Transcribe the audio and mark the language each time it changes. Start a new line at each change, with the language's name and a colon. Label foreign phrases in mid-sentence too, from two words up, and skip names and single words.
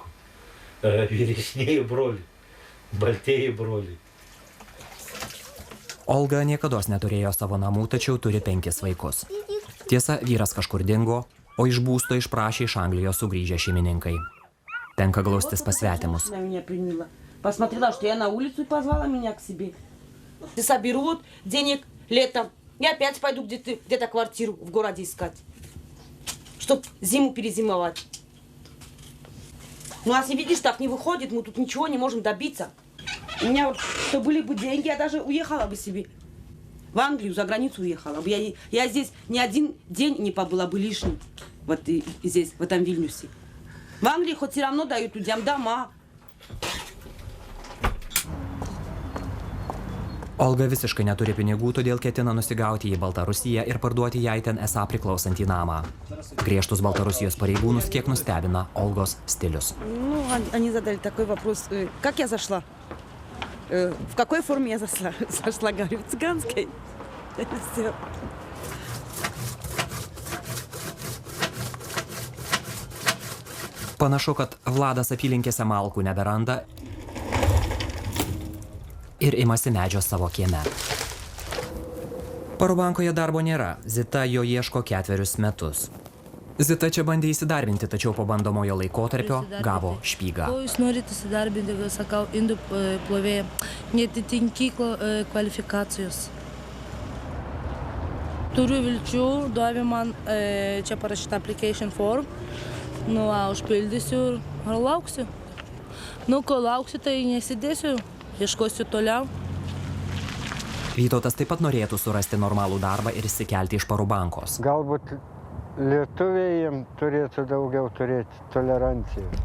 Lithuanian: Vyresnieji broliai. Baltieji broliai. Olga niekados neturėjo savo namų, tačiau turi 5 vaikus. Tiesa, vyras kažkur dingo, o iš būsto išprašė iš Anglijos sugrįžę šeimininkai. Tenka glaustis pas svetimus.
Russian: Посмотрела, что я на улицу и позвала меня к себе. Соберут денег летом. Я опять пойду где-то квартиру в городе искать, чтобы зиму перезимовать. Ну, а если видишь, так не выходит, мы тут ничего не можем добиться. У меня вот, что были бы деньги, я даже уехала бы себе. В Англию, за границу уехала бы. Я здесь ни один день не побыла бы лишним. Вот и здесь, в этом Вильнюсе. В Англии хоть все равно дают людям дома.
Lithuanian: Olga visiškai neturi pinigų, todėl ketina nusigauti į Baltarusiją ir parduoti jai ten esą priklausantį namą. Griežtus Baltarusijos pareigūnus kiek nustebina Olgos stilius.
Russian: Ну, они задали такой вопрос, как я зашла? В какой форме я зашла? Зашла, говорю, в цыганской. Все.
Lithuanian: Panašu, kad Vladas apylinkėse malkų neberanda ir imasi medžio savo kieme. Parobankoje darbo nėra, Zita jo ieško 4 metus. Zita čia bandė įsidarbinti, tačiau po bandomojo laikotarpio gavo špygą. Ko jūs norite įsidarbinti, sakau, indų plovėja, netitinki kvalifikacijos. Turiu vilčių, duovi man čia parašytą
English: application form,
Lithuanian: užpildysiu ir lauksiu. Ko lauksiu, tai nesidėsiu, ieškosiu toliau. Vytautas taip pat norėtų surasti normalų darbą ir išsikelti iš Parobankos. Galbūt lietuviai jiems turėtų daugiau turėti tolerancijos.